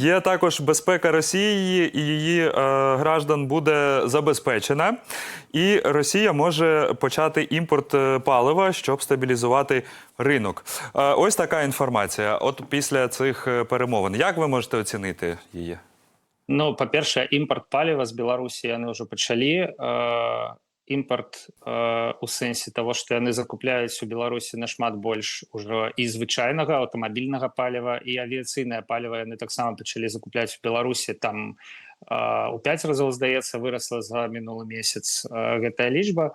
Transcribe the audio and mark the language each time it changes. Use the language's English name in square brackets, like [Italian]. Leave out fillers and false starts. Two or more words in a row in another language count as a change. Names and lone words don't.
[Ukrainian] Є також безпека Росії, і її граждан буде забезпечена. І Росія може почати імпорт палива, щоб стабілізувати ринок. Ось така інформація. От після цих перемовин. Як ви можете оцінити її? Ну, [Belarusian] па-першае, імпорт паліва з Беларусі яны ўжо пачалі. Імпорт у сэнсе того, што яны закупляюць у Беларусі нашмат больш ужо і звычайнага аўтамабільнага паліва, і авіяцыйнае паліва яны таксама пачалі закупляць у Беларусі. Там у 5 разоў, здаецца, вырасла за мінулы месяц гэтая лічба.